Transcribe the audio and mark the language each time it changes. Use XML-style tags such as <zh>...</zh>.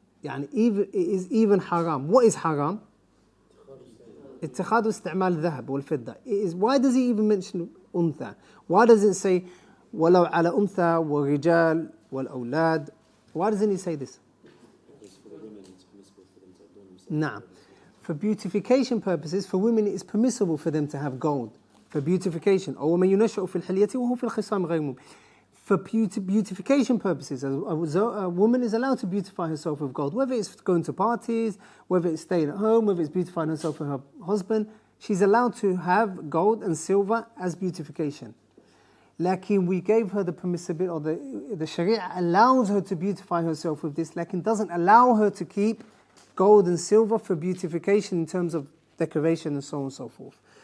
<en>يعني even, it is even haram. What is haram?</en> <ar>اتخاذ استعمال الذهب والفضة.</ar> <en>Why does he even mention أنثى? Why does it say</en> <ar>ولو على أنثى والرجال والأولاد?</ar> <en>Why doesn't he say this? Because for the women it's permissible for them to adorn themselves.</en> <ar>نعم.</ar> <en>For beautification purposes, for women it is permissible for them to have gold. For beautification.</en> <ar>أو من ينشأ في الحلية وهو في الخصام غير مبين.</ar> <en>For beautification purposes, a woman is allowed to beautify herself with gold, whether it's going to parties, whether it's staying at home, whether it's beautifying herself with her husband. She's allowed to have gold and silver as beautification. Lakin we gave her the permissibility, or the Sharia allows her to beautify herself with this, lakin doesn't allow her to keep gold and silver for beautification in terms of decoration and so on and so forth.</en>